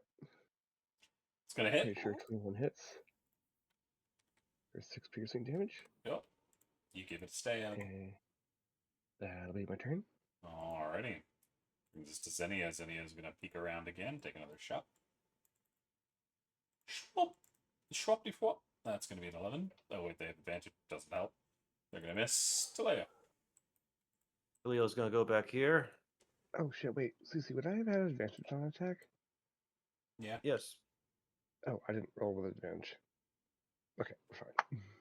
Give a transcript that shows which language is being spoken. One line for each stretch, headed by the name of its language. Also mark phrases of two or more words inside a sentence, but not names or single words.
English: It's gonna hit. Pretty sure 21 hits for 6 piercing damage. Yep. You give it a stab. Okay, that'll be my turn. Alrighty. Brings us to Xenia. Xenia's gonna peek around again, take another shot. Schwop. Schwop-de-fwop. That's gonna be an 11. Oh wait, they have advantage. Doesn't help. They're gonna miss. Talea. Leo's gonna go back here. Oh shit! Wait, Susie, would I have had advantage on attack? Yeah. Yes. Oh, I didn't roll with advantage. Okay, we're fine.